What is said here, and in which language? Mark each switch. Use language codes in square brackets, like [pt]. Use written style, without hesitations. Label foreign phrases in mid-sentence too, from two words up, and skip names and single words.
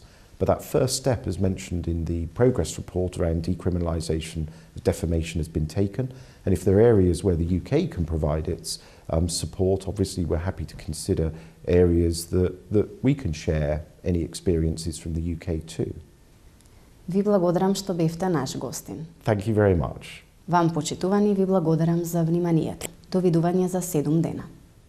[en] But that first step, as mentioned in the progress report around decriminalisation of defamation, has been taken. And if there are areas where the UK can provide its support, obviously we're happy to consider areas that we can share any experiences from the UK too. [mk] Ви благодарам што бевте наш гостин. [en] Thank you very much. [mk] Вам, почитувани, ви благодарам за вниманието. Довидување за 7 дена.